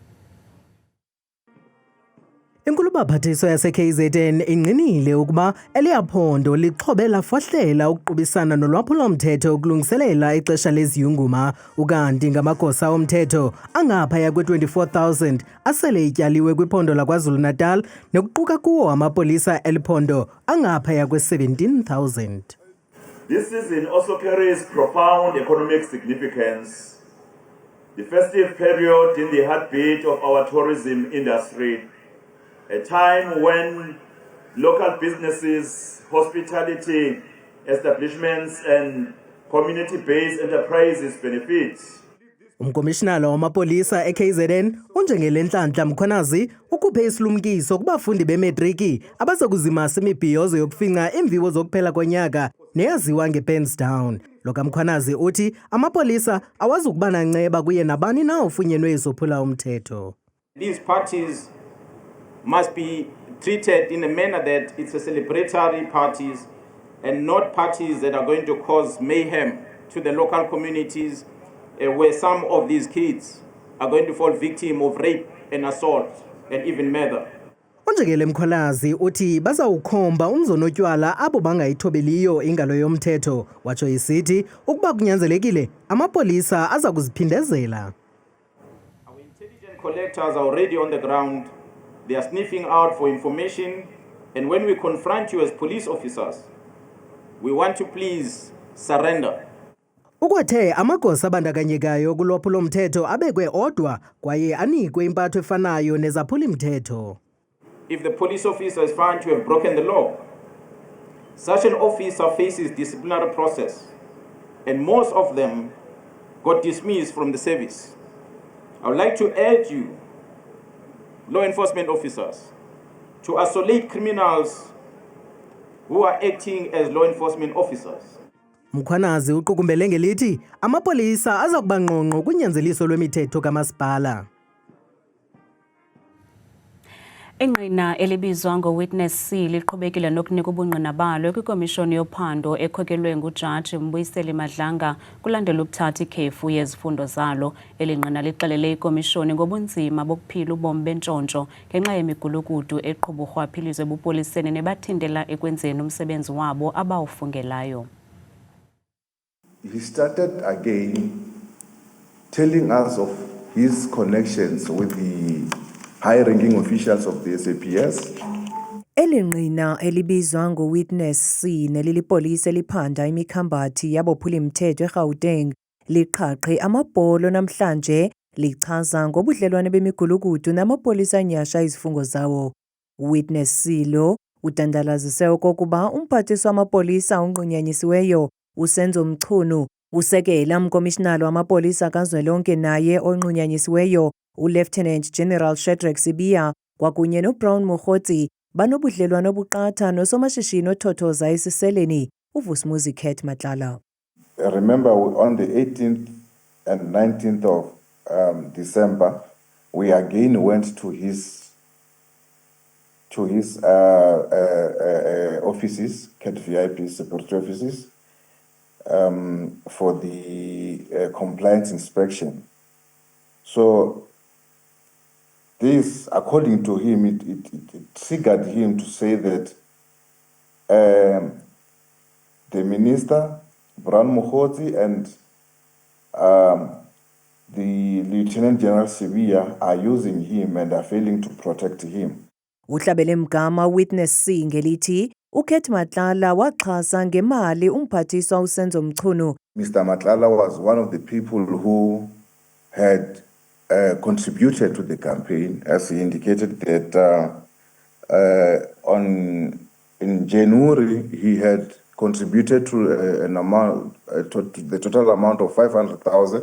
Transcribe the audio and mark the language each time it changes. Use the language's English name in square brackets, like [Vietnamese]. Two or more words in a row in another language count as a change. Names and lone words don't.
[Xhosa] Inkulubaphathiswa yase-KZN ingqinile ukuba eliyaphondo lixhobe lafahlela ukuqubisana nolwaphulomthetho ukulungiselela ixesha leziyunguma ukanti ngamagosa omthetho angaphaya kwe-24,000 asele ityaliwe kwiphondo laKwaZulu-Natal nokuquka kuwo amapolisa eliphondo angaphaya kwe-17,000. [English] This season also carries profound economic significance. The festive period in the heartbeat of our tourism industry, a time when local businesses, hospitality establishments and community-based enterprises benefit. [Xhosa] Umkomishinala wamapolisa eKZN uNjengele Nhlanhla Mkhwanazi ukuphe isilumkiso kubafundi bemetriki abazokuzimasa imibhiyozo yokufinca imviwo zokuphela konyaka neyaziwa ngePensdown. Lo kaMkhwanazi uthi amapolisa awazukuba nanceba kuye nabani na ofunyenwe isophula umthetho. [English] These parties must be treated in a manner that it's a celebratory parties and not parties that are going to cause mayhem to the local communities where some of these kids are going to fall victim of rape and assault and even murder. [Xhosa] uNjengele Mkhwanazi uthi bazawukhomba umzonotywala abo bangayithobeliyo ingalo yomthetho watsho isithi ukuba kunyanzelekile amapolisa aza kuziphindezela. [English] Our intelligence collectors are already on the ground. They are sniffing out for information, and when we confront you as police officers, we want to please surrender. [Xhosa] Ukwathe amagosa abandakanyekayo kulwaphulomthetho abekwe odwa kwaye anikwe impatho efanayo nezaphula imthetho. [English] If the police officer is found to have broken the law, such an officer faces disciplinary process, and most of them got dismissed from the service. I would like to urge you, law enforcement officers, to isolate criminals who are acting as law enforcement officers. Mkhwanazi uqukumbele ngelithi amapolisa aza kuba ngqongqo kunyanzeliso lwemithetho kamasipala. [Xhosa] Ingqina elibizwa ngoWitness C liqhubekile nokunika ubungqina balo kwikomishoni yophando ekhokelwe nguJaji Mbuyiseli Madlanga kulandela ukuthatha ikhefu yezifundo zalo. Elingqina lixelele ikomishoni ngobunzima bokuphila ubomi bentshontsho ngenxa yemigulukudu eqhuba urhwaphilizo ebupoliseni nebathindela ekwenzeni umsebenzi wabo abawufungelayo. [English] He started again telling us of his connections with the high-ranking officials of the SAPS. [Xhosa] Elingqina elibizwa ngoWitness C nelilipolisa eliphanda imikhambathi yabophula imthetho eGauteng liqhaqhe amabholo namhlanje lichaza ngobudlelwane bemigulukudu namapolisa anyasha izifungo zawo. Witness C lo udandalazise okokuba umphathiswa wamapolisa onqunyanyisiweyo uSenzo Mchunu. Usekela umkomishinala wamapolisa kazwelonke naye onqunyanyisiweyo uLieutenant General Shadrack Sibiya kwakunye noBrown Mokgotsi banobudlelwano obuqatha nosomashishini othothoza esiseleni uVusumuzi Khet Matlala. [English] Remember, on the 18th and 19th of December, we again went to his offices, Khet VIP security offices, for the compliance inspection. So this, according to him, it triggered him to say that the minister, Brown Mokgotsi, and the Lieutenant General Sibiya are using him and are failing to protect him. [Xhosa] Uhlabele mgama witness C ngelithi uKhet Matlala waxhasa ngemali umphathiswa uSenzo Mchunu. [English] Mr. Matlala was one of the people who had contributed to the campaign, as he indicated that in January he had contributed to an amount, to the total amount of 500,000.